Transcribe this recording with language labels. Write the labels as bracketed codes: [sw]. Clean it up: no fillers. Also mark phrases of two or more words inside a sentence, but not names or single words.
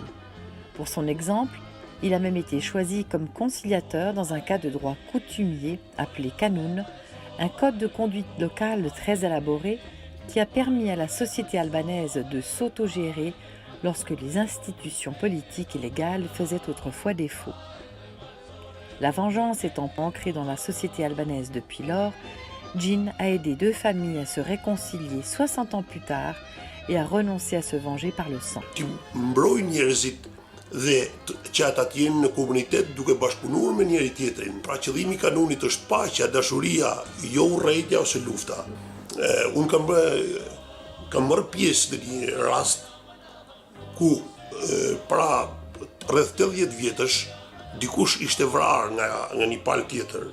[fr] Pour son exemple, il a même été choisi comme conciliateur dans un cas de droit coutumier appelé Kanun, un code de conduite locale très élaboré qui a permis à la société albanaise de s'autogérer lorsque les institutions politiques et légales faisaient autrefois défaut. La vengeance étant ancrée dans la société albanaise depuis lors, Jean a aidé 2 familles à se réconcilier 60 ans plus tard et à renoncer à se venger par le sang. [sq] Dhe që ata të jenë në komunitet duke bashkëpunuar me njëri tjetrin. Pra qëllimi i kanunit është paqja, dashuria, jo urrëtia ose lufta. Unë kam marrë pjesë në një rast ku pra rreth 80 vjetësh dikush ishte vrarë nga një palë tjetër.